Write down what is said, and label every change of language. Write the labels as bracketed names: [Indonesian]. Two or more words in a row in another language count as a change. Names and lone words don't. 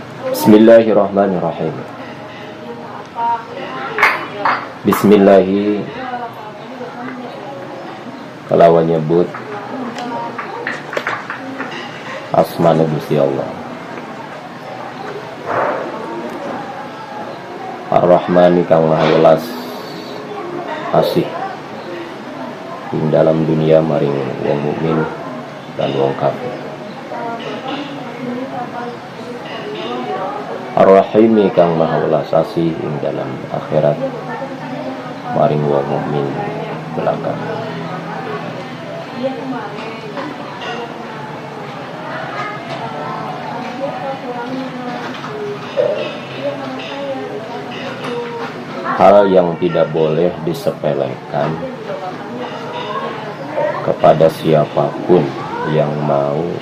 [Javanese] Bismillahirrahmanirrahim. Bismillahi kalawan nyebut asmana Gusti Allah. Ar-Rahmani kang maha welas asih ing dalam dunia maring wong mukmin dan wong kafir. Ar-Rahimi kang maha welas asih ing dalam akhirat maring wong mukmin belaka. [Indonesian] Hal yang tidak boleh disepelekan kepada siapapun yang mau